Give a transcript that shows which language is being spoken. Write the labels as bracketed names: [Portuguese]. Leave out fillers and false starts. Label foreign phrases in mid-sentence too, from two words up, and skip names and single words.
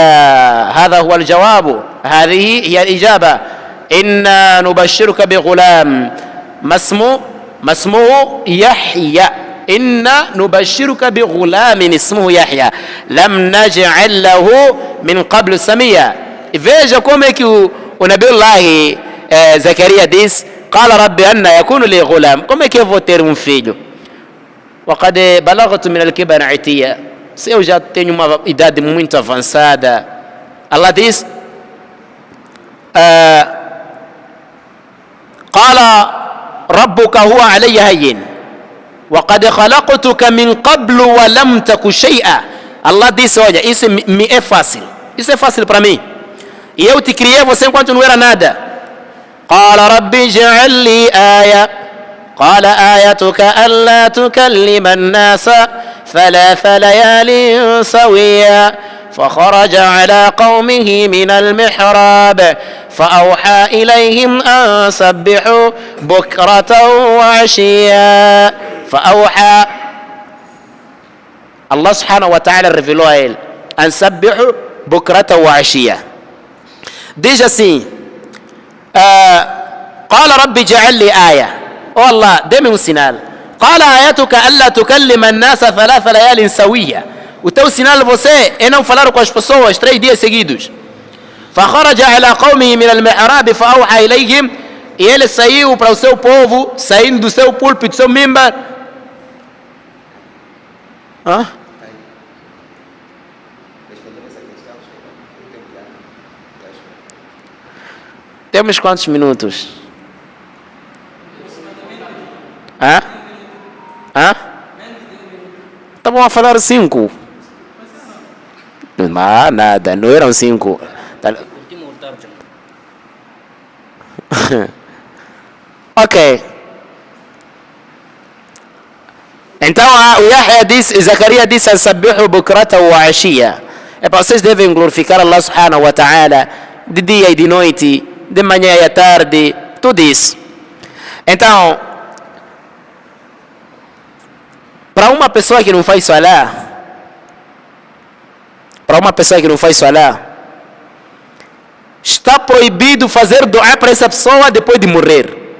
[Arabic] هذا هو الجواب، هذه هي الإجابة. إنا نبشرك بغلام ما اسمه يحيى. إنا نبشرك بغلام اسمه يحيى لم نجعل له من قبل سميا. [Portuguese] Veja como é que o Nabiullah Zacarias diz: [Arabic] قال رب أن يكون لي غلام. [Portuguese] Como é que eu vou ter um filho? [Arabic] وقد بلغت من الكبر عتيا. [Portuguese] Se eu já tenho uma idade muito avançada. Allah diz: [Arabic] قال ربك هو علي هين وقد خلقتك من قبل ولم تك شيئا. [Portuguese] Allah disse: olha, isso me é fácil, isso é fácil para mim, e eu te criei você enquanto não era nada. [Arabic] قال رب اجعل لي آية قال آيتك ألا تكلم الناس 3 ليال سويا فخرج على قومه من المحراب فأوحى إليهم أن سبحوا بكرة وعشيا. فأوحى الله سبحانه وتعالى [Portuguese] revelou a ele: [Arabic] أن سبحوا بكرة وعشيا. [Portuguese] Diz assim: [Arabic] قال رب اجعل لي آية. [Portuguese] Oh Allah, dê-me sinal. [Arabic] قال آيتك ألا تكلم الناس 3 ليال سويا. [Portuguese] O teu sinal você é não falar com as pessoas 3 dias seguidos. [Arabic] فخرج على قومه من المحراب فأوحى إليهم. [Portuguese] E ele saiu para o seu povo, saindo do seu púlpito, do seu mimbar. Temos quantos minutos? Hã? Estavam a falar 5. Mas nada, não eram 5. Ok. Então o Yahya disse, Zacarias disse: [Arabic] "سبحوا بكرة وعشيا." [Portuguese] É para vocês devem glorificar [Arabic] الله سبحانه وتعالى [Portuguese] de dia e de noite, de manhã e à tarde, tudo isso. Então, para uma pessoa que não faz salah, está proibido fazer dua para essa pessoa depois de morrer.